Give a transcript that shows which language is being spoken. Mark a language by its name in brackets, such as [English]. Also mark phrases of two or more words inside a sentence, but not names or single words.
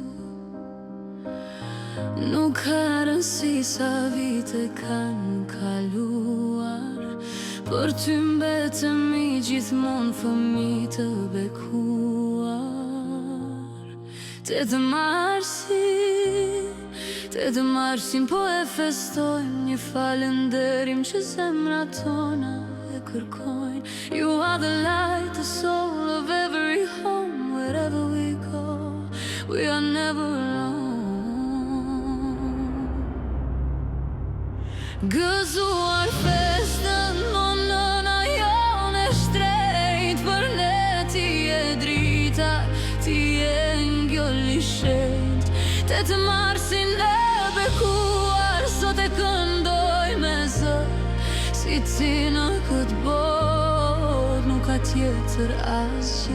[Albanian] Nuk ka rëndësi sa vite kanë kaluar, për ty mbetemi gjithmonë fëmijë të bekuar. Tetë marsin po e festojmë, një falënderim që zemrat tona e kërkojnë. [English] You are the light, the soul of every home. Wherever we go, we are never alone. [Albanian] Gëzuar festën, o nëna jone shtrejt, për ne ti e drita, ti e ngjoll i shenjt. Tetë marsin e bekuar, sot e këndoj me zë, si ti në këtë botë nuk ka tjetër asgjë.